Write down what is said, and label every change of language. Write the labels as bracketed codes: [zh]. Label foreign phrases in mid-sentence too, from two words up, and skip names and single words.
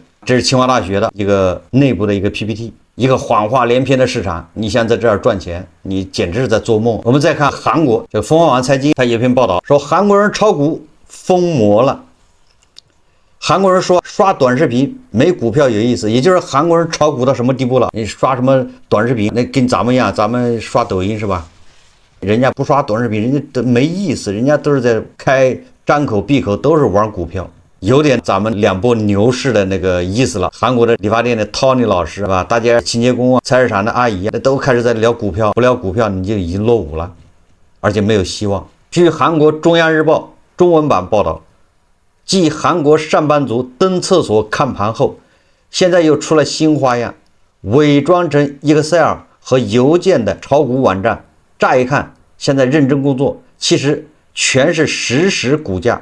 [zh] 這是清華大學的一個內部的一個 PPT， 一個謊話連篇的市場，你想在這兒賺錢，你簡直是在做夢。我們再看韓國，這個鳳凰網財經它有篇報道說，韓國人炒股瘋魔了。韓國人說刷短視頻沒股票有意思，也就是韓國人炒股到什麼地步了？你刷什麼短視頻？那跟咱們一樣，咱們刷抖音是吧？人家不刷短視頻，人家都沒意思，人家都是在张口閉口都是玩股票，有點咱們两波牛市的那個意思了。韓國的理髮店的 Tony 老師是吧？大家清潔工啊、菜市场的阿姨啊，都開始在聊股票，不聊股票你就已經落伍了，而且沒有希望。據韓國中央日報中文版報道，繼韓國上班族登廁所看盤後，現在又出了新花樣，偽裝成 Excel 和郵件的炒股網站，乍一看現在認真工作，其實全是實時股價。